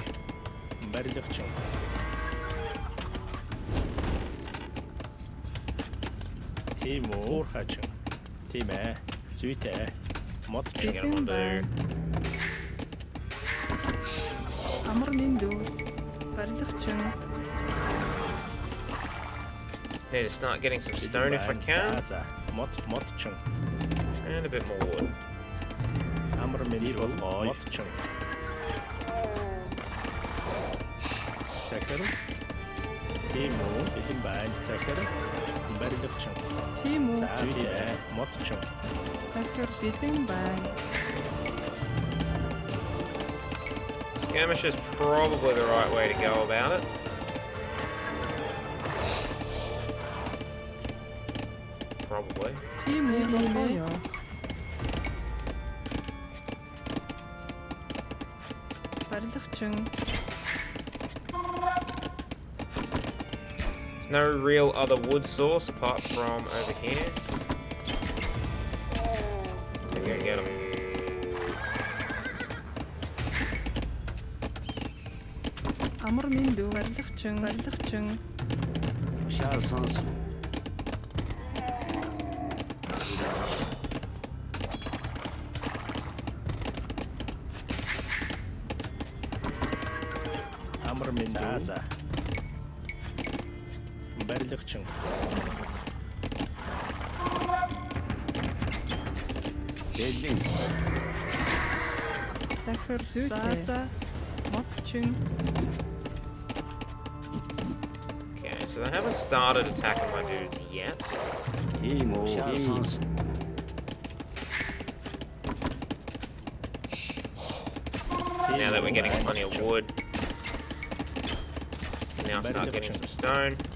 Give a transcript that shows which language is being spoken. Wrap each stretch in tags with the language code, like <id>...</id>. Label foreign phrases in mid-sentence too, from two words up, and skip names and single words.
<mn>Барилгачин. Тийм үү? Хачин. Тийм ээ. Зүйтэй. Модчин.</mn> <en>Get 'em on do.</en> <mn>Амар минь дүү. Барилгачин.</mn> <en>Need to start getting some stone if I can,</en> <mn>За. Модчин.</mn> <en>and a bit more wood.</en> <mn>Амар минь болгоё. Модчин. Захир. Тийм үү? Бэлэн байна. Захир. Барилгачин. Тийм үү? За. Зүйтэй. Модчин. Захир бэлэн байна.</mn> <en>Skirmish is probably the right way to go about it. Probably.</en> <mn>Тийм үү? Болгоё. Барилгачин.</mn> <en>There's no real other wood source apart from over here. We're gonna get them.</en> <mn>Амар минь дүү. Барилгачин. Шаар сонс. Амар минь дүү. За. Барилгачин. Бэлэн. Захир зүйтэй. Модчин.</mn> <en>Okay, so So they haven't started attacking my dudes yet. Now that we're getting plenty of wood, now start getting some stone.</en>